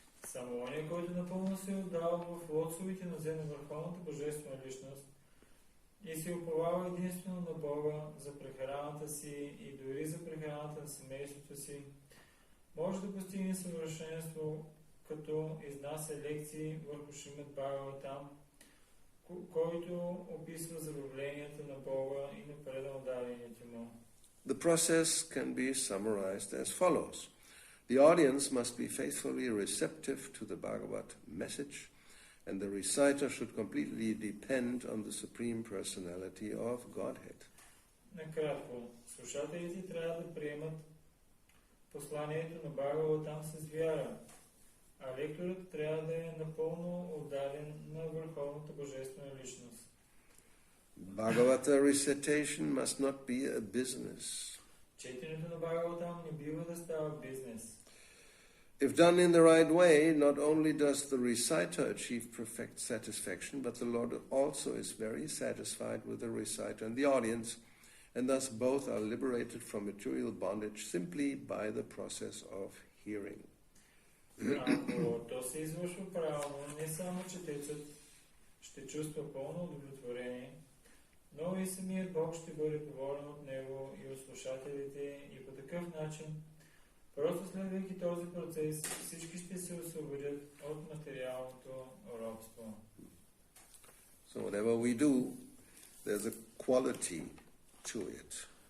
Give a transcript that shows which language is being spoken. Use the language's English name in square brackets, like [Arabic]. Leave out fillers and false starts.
[Bulgarian] Само оня, който напълно се отдава в лотосовите нозе на Върховната Божествена личност и се уповава единствено на Бога за прехраната си и дори за прехраната на семейството си, може да постигне съвършенство, като изнася лекции върху Шримад Бхагаватам, който описва забавленията на Бога и на предалдарените му. [English] The process can be summarized as follows. The audience must be faithfully receptive to the Bhagavad message, and the reciter should completely depend on the Supreme Personality of Godhead. [Bulgarian] Накратко, слушателите трябва да приемат посланието на Бхагаватам с вяра, а лекторът трябва да е напълно отдаден на Върховната Божествена личност. [English] Bhagavata recitation must not be a business. [Bulgarian] Четенето на Бхагаватам не бива да става бизнес. [English] If done in the right way, not only does the reciter achieve perfect satisfaction, but the Lord also is very satisfied with the reciter and the audience, and thus both are liberated from material bondage simply by the process of hearing. [Bulgarian] Ако то се извършва правилно, не само четецът ще чувства пълно удовлетворение, но и самият Бог ще бъде доволен от него и от слушателите, и по такъв начин, просто следвайки този процес, всички ще се освободят от материалното робство. [English] So whatever we do, there's a quality to it.